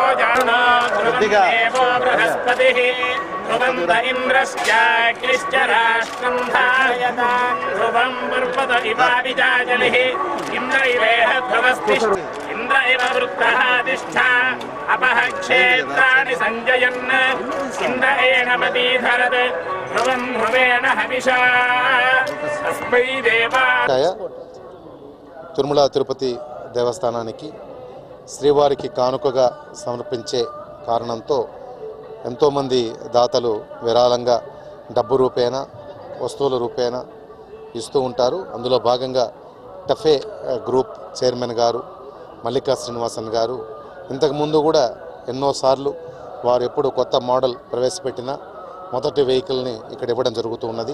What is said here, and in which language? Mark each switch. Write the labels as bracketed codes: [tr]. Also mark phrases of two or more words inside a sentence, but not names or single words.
[sa] जानो ध्रुवन्देवो बृहस्पतिः ध्रुवन्त इन्द्रश्चाग्निश्च राष्ट्रं धारयतां ध्रुवं पर्वत इवाभिजाजलिः इन्द्र इवेह ध्रुवस्तिष्ठ इन्द्र इव वृत्तः तिष्ठा अपः क्षेत्राणि सञ्जयन् इन्द्र एनमतीधरत् ध्रुवं ध्रुवेण हविषा तस्मै देवा [te] తిరుమల తిరుపతి దేవస్థానానికి శ్రీవారికి కానుకగా సమర్పించే కారణంతో ఎంతోమంది దాతలు విరాళంగా డబ్బు రూపేణా వస్తువుల రూపేణా ఇస్తూ ఉంటారు. అందులో భాగంగా టఫే [en] group chairman [te] గారు మల్లికా శ్రీనివాసన్ గారు ఇంతకుముందు కూడా ఎన్నోసార్లు వారు ఎప్పుడు కొత్త మోడల్ ప్రవేశపెట్టినా మొదటి వెహికల్ని ఇక్కడ ఇవ్వడం జరుగుతూ ఉన్నది.